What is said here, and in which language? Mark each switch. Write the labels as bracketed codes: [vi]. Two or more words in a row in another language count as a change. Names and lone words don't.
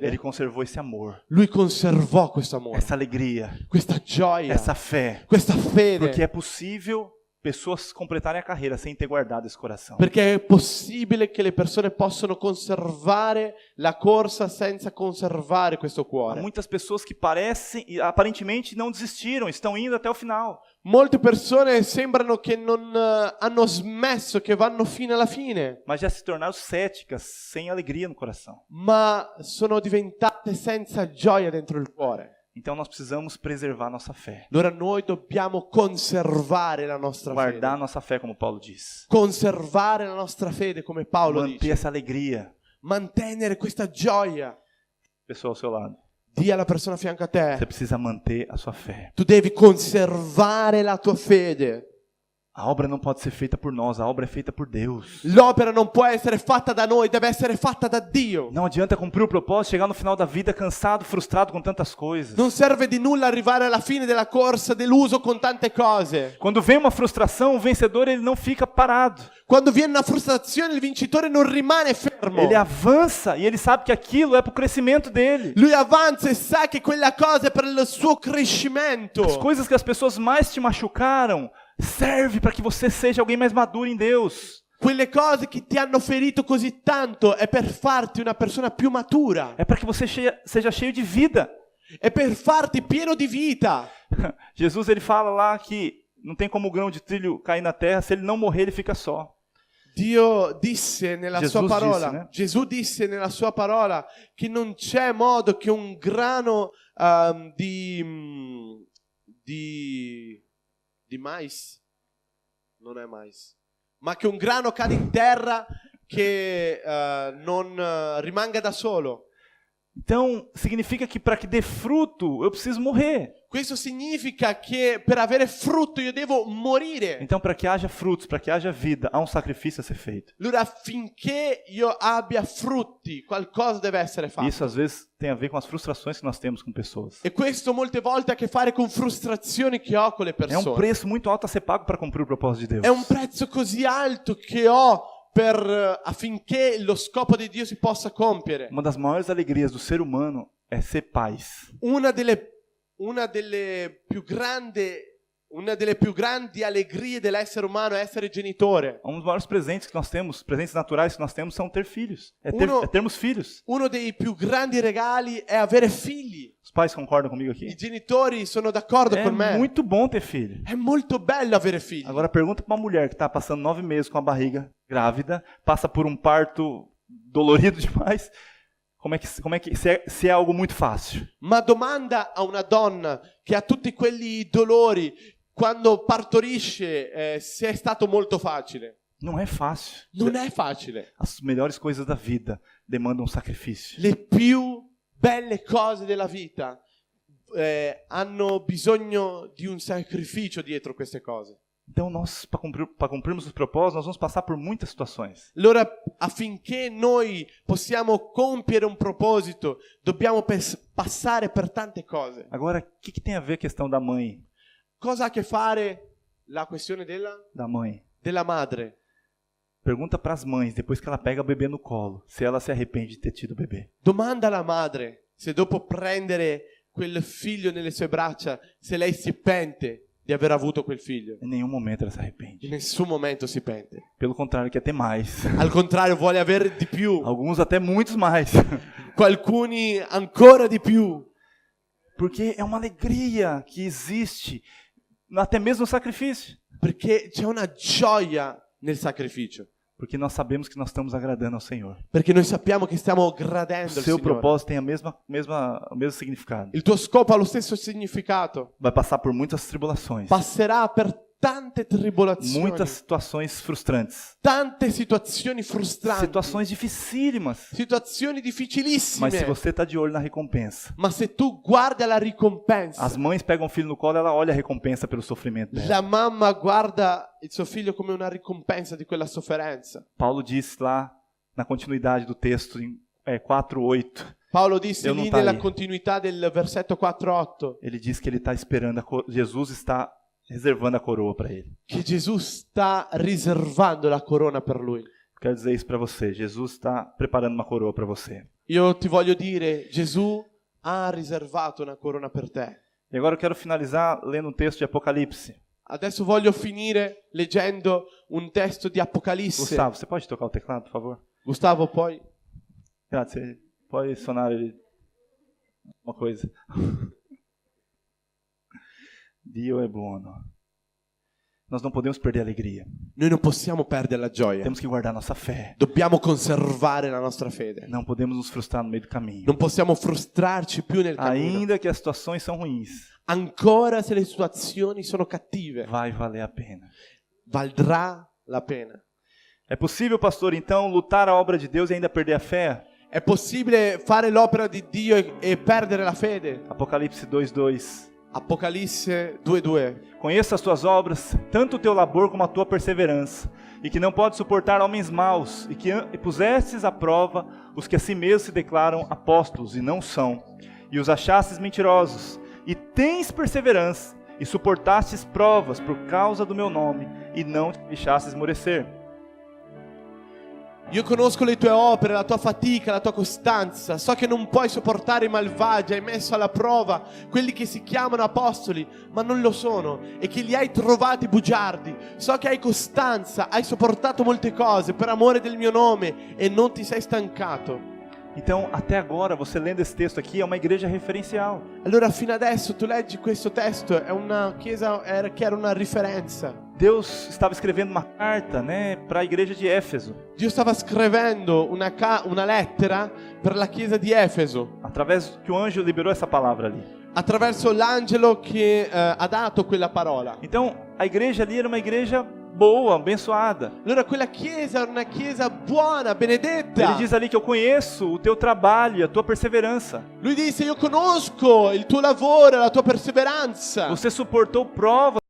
[pt] ele conservou esse amor, [it] lui conservò questo amore, [pt] essa alegria, [it] questa gioia, [pt] essa fé. [it] questa fede. [pt] Porque é possível pessoas completarem a carreira sem ter guardado esse coração. [it] Perché è possibile che le persone possano conservare la corsa senza conservare questo [pt] Há [it] cuore. [pt] muitas pessoas que parecem e aparentemente não desistiram, estão indo até o final. [it] Molte persone sembrano che non hanno smesso, che vanno fino alla fine, [pt] Mas já se tornaram céticas, sem alegria no coração. [it] ma sono diventate senza gioia dentro il cuore. [pt] Então nós precisamos preservar nossa fé. [it] Allora noi dobbiamo conservare la nostra [pt] Guardar [it] fede. [pt] nossa fé, como Paulo diz. [it] Conservare la nostra fede, come Paolo [pt] Manter [it] dice. [pt] essa alegria. [it] Mantenere questa gioia. [pt] Pessoal ao seu lado. [it] Dì alla persona a fianco a [pt] Você [it] te: [pt] precisa manter a sua fé. [it] tu devi conservare la tua fede. [pt] A obra não pode ser feita por nós, a obra é feita por Deus. [it] L'opera non può essere fatta da noi, deve essere fatta da Dio. [pt] Não adianta cumprir o propósito, chegar no final da vida cansado, frustrado com tantas coisas. [it] Non serve di nulla arrivare alla fine della corsa deluso con tante cose. [pt] Quando vem uma frustração, o vencedor ele não fica parado. [it] Quando viene una frustrazione, il vincitore non rimane fermo. [pt] Ele avança e ele sabe que aquilo é para o crescimento dele. [it] Lui avanza e sa che quella cosa è per il suo crescimento. [pt] As coisas que as pessoas mais te machucaram serve para que você seja alguém mais maduro em Deus. [it] Quelle cose che ti hanno ferito così tanto è per farti una persona più matura. [pt] É para que você seja cheio de vida. [it] È per farti pieno di vita. [pt] Jesus ele fala lá que não tem como o grão de trilho cair na terra, se ele não morrer ele fica só. [it] Dio disse nella sua Jesus parola, [pt] disse, né? [it] Gesù disse nella sua parola che non c'è modo che un grano di mais, non è mais, ma che un grano cade in terra che non rimanga da solo. [pt] Então, significa que para que dê fruto, eu preciso morrer. [it] Questo significa che per avere frutto io devo morire. [pt] Então, para que haja frutos, para que haja vida, há um sacrifício a ser feito. [it] Allora, affinché io abbia frutti, qualcosa deve essere fatto. [pt] Isso, às vezes, tem a ver com as frustrações que nós temos com pessoas. [it] E questo molte volte ha a che fare con frustrazioni che ho con le [pt] É um [it] persone. [pt] preço muito alto a ser pago para cumprir o propósito de Deus. [it] È un prezzo così alto che ho affinché lo scopo di Dio si possa compiere. [pt] Uma das maiores alegrias do ser humano é ser pais. [it] Una delle più grandi Una delle più grandi allegrie dell'essere umano è essere genitore. [pt] Um dos maiores presentes que nós temos, presentes naturais que nós temos, são ter filhos. É termos filhos. [it] Uno dei più grandi regali è avere figli. [pt] Os pais concordam comigo [it] I [pt] aqui? [it] genitori sono d'accordo [pt] É [it] con me. [pt] muito bom ter filho. [it] È molto bello avere figli. [pt] Agora pergunta para uma mulher que está passando 9 meses com a barriga grávida, passa por um parto dolorido demais, se é algo muito fácil. [it] Ma domanda a una donna che ha tutti quelli dolori quando partorisce se è stato molto facile. [pt] Não é fácil. [it] Non è facile. [pt] As melhores coisas da vida demandam sacrifício. [it] Le più belle cose della vita hanno bisogno di un sacrificio dietro queste cose. [pt] Então nós, para cumprirmos os propósitos, nós vamos passar por muitas situações. [it] Allora, affinché noi possiamo compiere un proposito, dobbiamo passare per tante cose. [pt] Agora, o que tem a ver a questão da mãe? [it] Cosa ha a che fare la questione [pt] Da mãe. [it] della madre? [pt] Pergunta para as mães, depois que ela pega o bebê no colo, se ela se arrepende de ter tido o bebê. [it] Domanda alla madre se dopo prendere quel figlio nelle sue braccia, se lei si pente di aver avuto quel figlio. [pt] Em nenhum momento ela se [it] In [pt] arrepende. [it] nessun momento si pente. [pt] Pelo contrário, quer ter mais. [it] Al contrario, vuole avere di più. [pt] Alguns até muitos mais. [it] Qualcuni ancora di più. [pt] Porque é uma alegria que existe, até mesmo no sacrifício. [it] Perché c'è una gioia nel sacrificio. [pt] Porque nós sabemos que nós estamos agradando ao Senhor. [it] Perché noi sappiamo che stiamo [pt] O [it] gradendo il [pt] seu [it] Signore. [pt] propósito tem o mesmo significado. [it] Il tuo scopo ha lo stesso significato. [pt] Vai passar por muitas tribulações, [it] Passerà per tante tribolazioni, [pt] muitas situações frustrantes, [it] tante situazioni frustranti, [pt] situações dificílimas. [it] situazioni difficilissime. [pt] Mas se você está de olho na recompensa, [it] Ma se tu guardi alla ricompensa, [pt] as mães pegam o filho no colo, ela olha a recompensa pelo sofrimento dela. [it] la mamma guarda il suo figlio come una ricompensa di quella sofferenza. [pt] Paulo disse lá na continuidade do texto em 4:8, [it] Paolo disse [pt] Eu non [it] lì [pt] tá [it] nella [pt] aí. [it] continuità del versetto 4:8 [pt] ele diz que ele está esperando, Jesus está reservando a coroa para ele. [it] che Gesù sta riservando la corona per lui. [pt] Quero dizer isso para você, Jesus está preparando uma coroa para você. [it] Io ti voglio dire, Gesù ha riservato una corona per te. [pt] E agora eu quero finalizar lendo um texto de Apocalipse. [it] Adesso voglio finire leggendo un testo di Apocalisse. [pt] Gustavo, você pode tocar o teclado, por favor? [it] Gustavo, poi. Grazie. [pt] Pode sonar ele uma coisa. [it] Dio é buono. [pt] Nós não podemos perder a alegria. [it] Noi non possiamo perdere la gioia. [pt] Temos que guardar nossa fé. [it] Dobbiamo conservare la nostra fede. [pt] Não podemos nos frustrar no meio do caminho. [it] Non possiamo frustrarci più nel cammino. [pt] Ainda que as situações são ruins, [it] Ancora se le situazioni sono cattive, [pt] vai valer a pena. [it] valdrà la pena. [pt] É possível, pastor, então, lutar a obra de Deus e ainda perder a fé? [it] È possibile fare l'opera di Dio e perdere la fede? [pt] Apocalipse 2:2. [it] Apocalisse 2:2. [pt] Conheço as tuas obras, tanto o teu labor como a tua perseverança, e que não podes suportar homens maus, e que pusestes à prova os que a si mesmos se declaram apóstolos e não são, e os achastes mentirosos, e tens perseverança, e suportastes provas por causa do meu nome, e não te deixastes esmorecer. [it] Io conosco le tue opere, la tua fatica, la tua costanza. So che non puoi sopportare i malvagi, hai messo alla prova quelli che si chiamano apostoli, ma non lo sono, e che li hai trovati bugiardi. So che hai costanza, hai sopportato molte cose per amore del mio nome e non ti sei stancato. [pt] Então, até agora, você lendo esse texto aqui, é uma igreja referencial. [it] Allora, fino adesso tu leggi questo testo, è una chiesa che era una riferenza. [pt] Deus estava escrevendo uma carta, né, para a igreja de Éfeso, [it] Dio stava scrivendo una lettera per la chiesa di Efeso, [pt] através que o anjo liberou essa palavra ali. [it] attraverso l'angelo che ha dato quella parola. [pt] Então, a igreja ali era uma igreja boa, abençoada. [it] Allora quella chiesa era una chiesa buona, benedetta. [pt] Ele diz ali que eu conheço o teu trabalho e a tua perseverança. [it] Lui disse: io conosco il tuo lavoro, la tua perseveranza. [pt] Você suportou provas